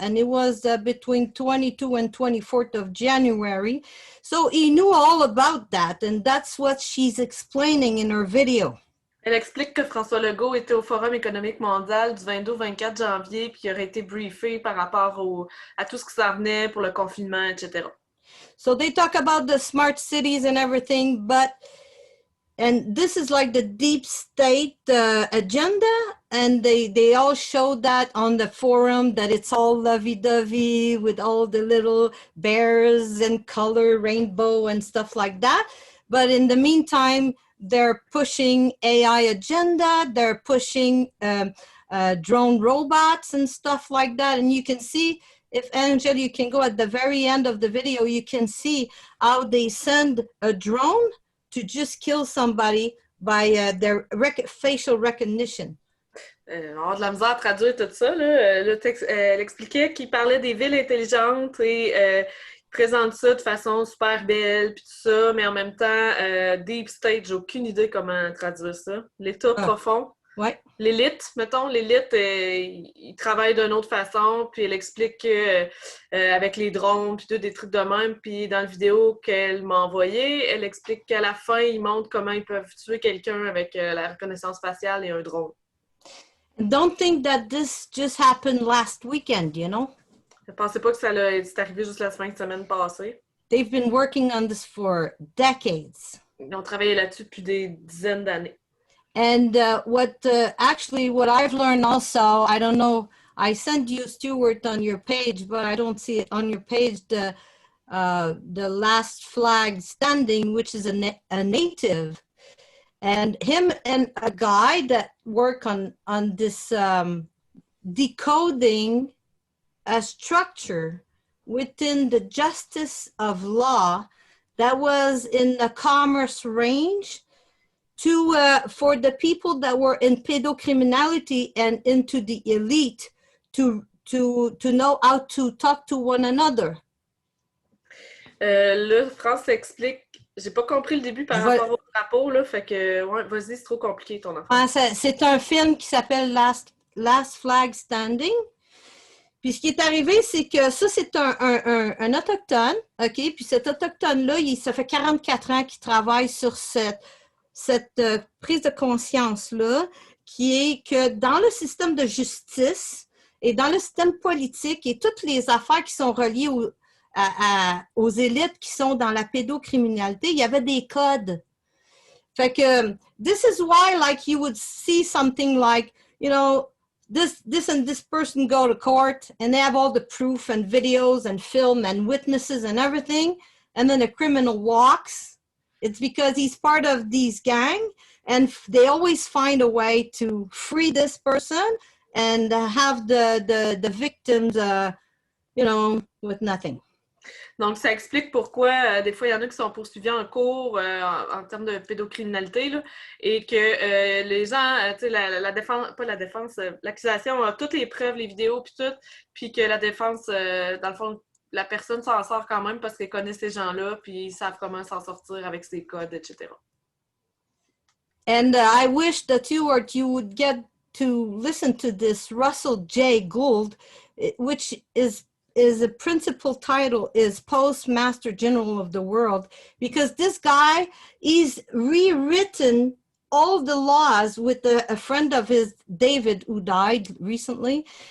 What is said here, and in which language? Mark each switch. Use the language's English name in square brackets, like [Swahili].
[English] And it was between 22 and 24th of January. So he knew all about that. And that's what she's explaining in her video. [French] Elle explique que François Legault était au Forum économique mondial du 22 au 24 janvier, puis il aurait été briefé par rapport à tout ce qui s'en venait pour le confinement, etc. [English] So they talk about the smart cities and everything, and this is like the deep state agenda, and they all show that on the forum, that it's all lovey-dovey with all the little bears and color rainbow and stuff like that. But in the meantime, they're pushing AI agenda, they're pushing drone robots and stuff like that. And you can see, if Angel, you can go at the very end of the video, you can see how they send a drone to just kill somebody by their facial recognition. [French] On a de la misère à traduire tout ça. Là. Le texte, elle expliquait qu'il parlait des villes intelligentes et présente ça de façon super belle, puis tout ça, mais en même temps, deep state, j'ai aucune idée comment traduire ça. L'état profond. Ouais. L'élite, mettons, l'élite, il travaille d'une autre façon, puis elle explique que, avec les drones, puis tout, des trucs de même, puis dans la vidéo qu'elle m'a envoyée, elle explique qu'à la fin, ils montrent comment ils peuvent tuer quelqu'un avec la reconnaissance faciale et un drone. [English] Don't think that this just happened last weekend, you know? [French] Je ne pensais pas que c'est arrivé juste la semaine passée. [English] They've been working on this for decades. [French] Ils ont travaillé là-dessus depuis des dizaines d'années. [English] And what I've learned also, I don't know, I sent you, Stuart, on your page, but I don't see it on your page, the last flag standing, which is a native. And him and a guy that work on this decoding a structure within the justice of law that was in the commerce range to for the people that were in pedocriminality and into the elite to know how to talk to one another. [French] Là, France explique, j'ai pas compris le début par rapport au drapeau, là, fait que, ouais, vas-y, c'est trop compliqué ton enfant. C'est un film qui s'appelle Last Flag Standing. Puis ce qui est arrivé, c'est que ça, c'est un autochtone, OK? Puis cet autochtone-là, ça fait 44 ans qu'il travaille sur cette prise de conscience-là, qui est que dans le système de justice et dans le système politique et toutes les affaires qui sont reliées aux élites qui sont dans la pédocriminalité, il y avait des codes. Fait que, [English] this is why, like, you would see something like, you know, this and this person go to court and they have all the proof and videos and film and witnesses and everything. And then a criminal walks. It's because he's part of these gang and they always find a way to free this person and have the victims, you know, with nothing. [French] Donc, ça explique pourquoi, des fois, il y en a qui sont poursuivis en cours en termes de pédocriminalité, là, et que les gens, tu sais, la défense, pas la défense, l'accusation a toutes les preuves, les vidéos, puis tout, puis que la défense, dans le fond, la personne s'en sort quand même parce qu'elle connaît ces gens-là, puis ils savent comment s'en sortir avec ses codes, etc. [English] And I wish that you would get to listen to this Russell J. Gould, which is a principal title is Postmaster General of the World, because this guy, he's rewritten all the laws with a friend of his, David, who died recently.